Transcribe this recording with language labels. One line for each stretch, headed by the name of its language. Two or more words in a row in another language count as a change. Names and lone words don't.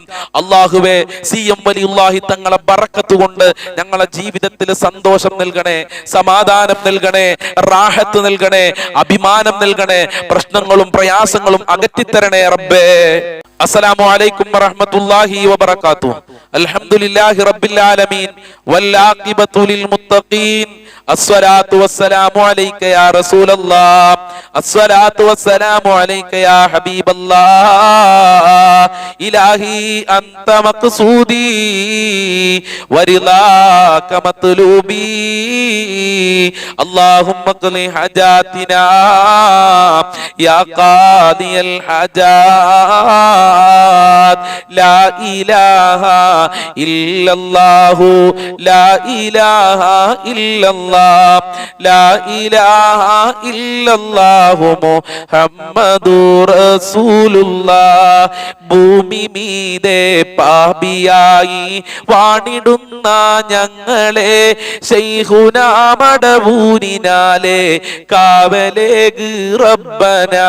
Malayalam: അല്ലാഹുവേ, CM വലിയുല്ലാഹി തങ്ങളെ ബറക്കത്ത് കൊണ്ട് ഞങ്ങളെ ജീവിതത്തിൽ സന്തോഷം നൽകണേ, സമാധാനം നൽകണേ, റാഹത്ത് നൽകണേ, അഭിമാനം നൽകണേ, പ്രശ്നങ്ങളും പ്രയാസങ്ങളും അകറ്റിത്തരണേ റബ്ബേ.
Arabic: السلام عليكم ورحمة الله وبركاته. الحمد لله رب العالمين والعاقبة للمتقين. الصلاة والسلام عليك يا رسول الله، الصلاة والسلام عليك يا حبيب الله. إلهي أنت مقصودي ورضاك مطلوبي، اللهم اقض حاجاتنا يا قاضي الحاجات. لا إله إلا الله، لا إله إلا الله، لا إله إلا الله محمد رسول الله.
Malayalam: ഭൂമി മീതെ പാപിയായി വാണിടുന്ന ഞങ്ങളെ ശൈഖുനാ മടവൂരിനാലെ കാവലേക് റബ്ബനാ.